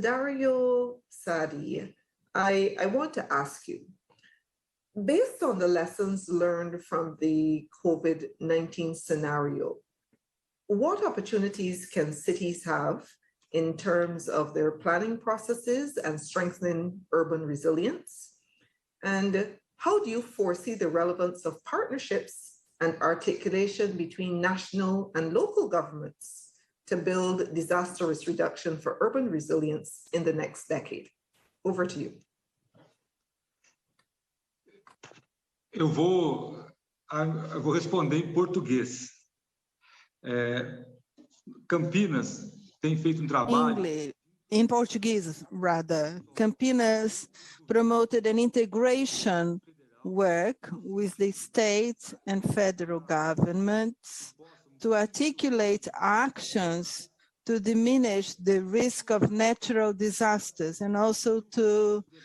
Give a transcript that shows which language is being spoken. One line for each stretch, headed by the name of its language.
English: Dario Sadi, I want to ask you, based on the lessons learned from the COVID-19 scenario, what opportunities can cities have in terms of their planning processes and strengthening urban resilience? And how do you foresee the relevance of partnerships and articulation between national and local governments to build disaster risk reduction for urban resilience in the next decade? Over to you.
Portuguese: Eu vou responder em português. Campinas tem feito trabalho.
English: English, in Portuguese, rather. Campinas promoted an integration work with the state and federal governments to articulate actions to diminish the risk of natural disasters and also to